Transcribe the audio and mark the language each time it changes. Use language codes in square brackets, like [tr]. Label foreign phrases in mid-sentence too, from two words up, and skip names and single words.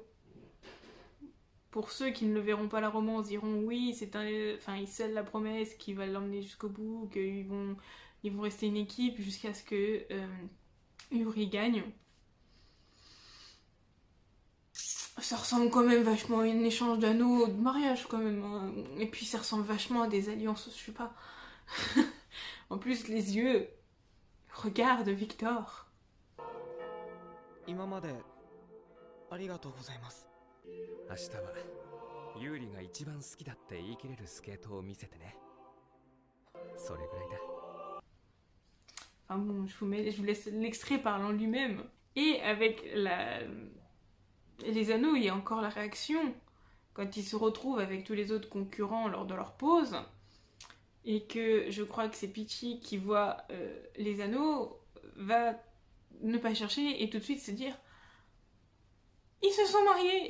[fr] Pour ceux qui ne le verront pas la romance, diront oui, il scelle la promesse qu'il va l'emmener jusqu'au bout, qu'ils vont rester une équipe jusqu'à ce que Yuri gagne. Ça ressemble quand même vachement à un échange d'anneaux de mariage quand même, hein. Et puis ça ressemble vachement à des alliances, je sais pas. En plus les yeux. Regarde Victor. [ja] 今までありがとうございます。明日はユーリが一番好きだって言い切れるスケートを見せてね。それぐらいだ。 [fr] Enfin bon, je vous laisse l'extrait parlant lui-même. Et avec les anneaux, il y a encore la réaction quand ils se retrouvent avec tous les autres concurrents lors de leur pause. Et que je crois que c'est Peachy qui voit les anneaux, va ne pas chercher et tout de suite se dire ils se sont mariés.